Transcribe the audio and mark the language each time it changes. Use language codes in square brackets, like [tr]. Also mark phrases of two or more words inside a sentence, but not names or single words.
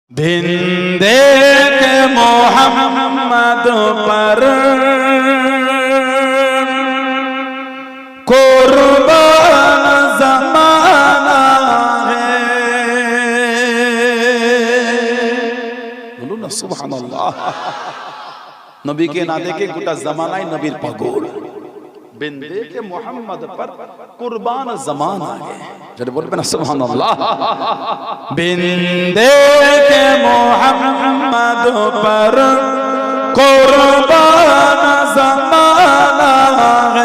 [ur] بندے کے محمد پر قربان زمانہ ہے. [bn] বলুন না সুবহানাল্লাহ. নবীকে না দেখে গোটা জামানায় নবীর পাগল. [ur] بندے کے محمد پر قربان زمان آگے. جب بولتے ہیں سبحاناللہ. بندے کے محمد پر قربان زمان آگے.